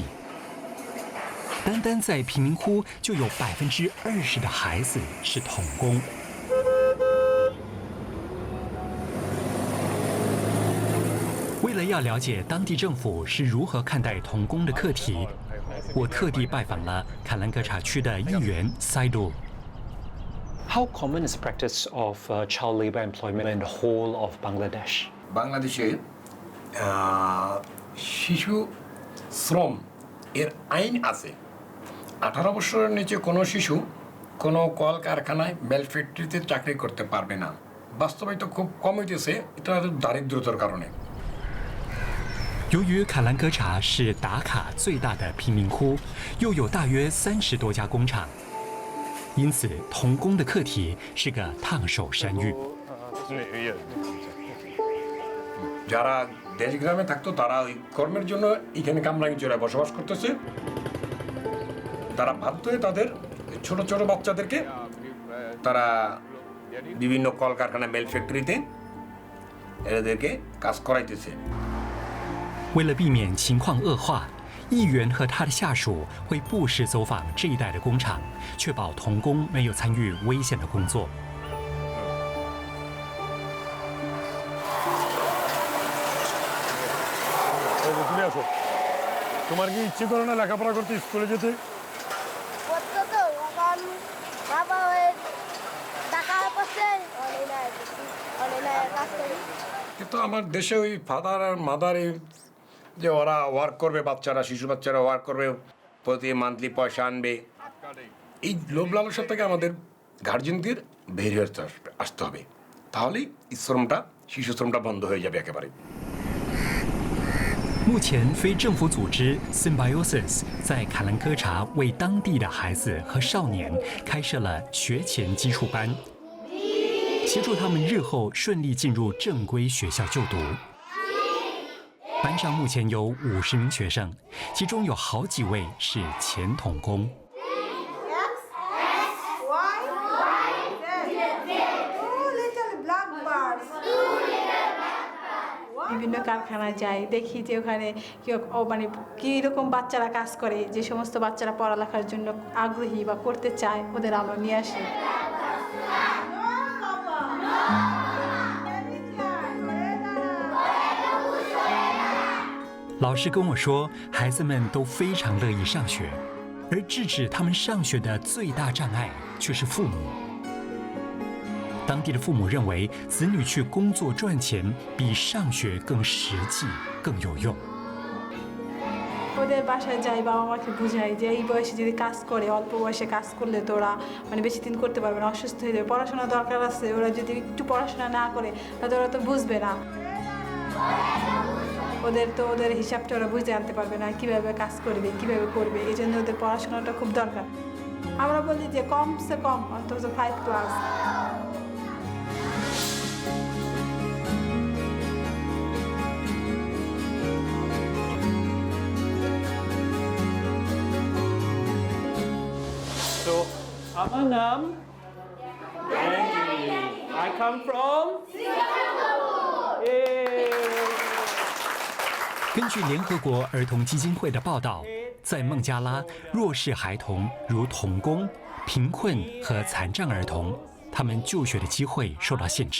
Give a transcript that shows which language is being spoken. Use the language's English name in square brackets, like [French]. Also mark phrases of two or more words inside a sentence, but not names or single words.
[Chinese] 单单在贫民窟就有20%的孩子是童工。为了要了解当地政府是如何看待童工的课题，我特地拜访了卡兰格查区的议员塞杜。 [English] How common is the practice of child labor employment in the whole of Bangladesh? [Bangla] বাংলাদেশে শিশু শ্রম এর আইন আছে। 18 বছরের নিচে কোনো শিশু কোনো কল কারখানায় [English] mill factory [Bangla] চাকরি করতে পারবে না। বাস্তবায়িত খুব কম হইতেছে, এটা দারিদ্রতার কারণে। [Chinese] 由于卡兰格查是达卡最大的贫民窟，又有大约30多家工厂，因此童工的课题是个烫手山芋。 [Bangla] যারা দেশ গ্রামে থাকতো তারা ওই কর্মের জন্য এখানে কামরাঙ্গীচড়ায় বসবাস করতেছে। তারা বাধ্য হয়ে তাদের ছোট ছোট বাচ্চাদেরকে তারা বিভিন্ন কলকারখানা [English] mill factory [Bangla] এদেরকে কাজ করাইতেছে। [Chinese] 为了避免情况恶化，议员和他的下属会不时走访这一带的工厂，确保童工没有参与危险的工作。 [Bangla] তুমি আসো, তোমার কি ইচ্ছে করে না লেখাপড়া করতে, স্কুলে যেতে? কিন্তু আমার দেশে ওই ফাদার আর মাদার যে ওরা ওয়ার্ক করবে, বাচ্চারা শিশু বাচ্চারা ওয়ার্ক করবে, প্রতি মান্থলি পয়সা আনবে, এই লোভ লালসার থেকে আমাদের গার্জেনদের বের হয়ে আসতে হবে। তাহলেই শ্রমটা, শিশু শ্রমটা বন্ধ হয়ে যাবে একেবারে। [Chinese] 目前，非政府组织 Symbiosis 在卡兰科查为当地的孩子和少年开设了学前基础班，协助他们日后顺利进入正规学校就读。班上目前有50名学生，其中有好几位是前童工。 [Bangla] বিভিন্ন কারখানায় যাই, দেখি যে ওখানে মানে কীরকম বাচ্চারা কাজ করে, যে সমস্ত বাচ্চারা পড়ালেখার জন্য আগ্রহী বা করতে চায় ওদের আমরা নিয়ে আসি। [Chinese] 老师跟我说，孩子们都非常乐意上学，而制止他们上学的最大障碍却是父母。当地的父母认为，子女去工作赚钱比上学更实际、更有用。 [Bangla] ওদের বাসায় যাই, বাবা মাকে বুঝাই যে এই বয়সে যদি কাজ করে, অল্প বয়সে কাজ করলে তো ওরা মানে বেশি দিন করতে পারবে না, অসুস্থ হয়ে যাবে, পড়াশোনা দরকার আছে। ওরা যদি একটু পড়াশোনা না করে তাহলে ওরা তো বুঝবে না, ওদের হিসাবটা ওরা বুঝে আনতে পারবে না, কীভাবে কাজ করবে, কীভাবে করবে। এই জন্য ওদের পড়াশোনাটা খুব দরকার। আমরা বলি যে [Hindi] कम से कम [Bangla] অন্তত 5 ক্লাস। So, আমার নাম Andy. [English] I come from Singapore. Yay. [Chinese] 根据联合国儿童基金会的报道，在孟加拉，弱势孩童如童工、贫困和残障儿童，他们就学的机会受到限制。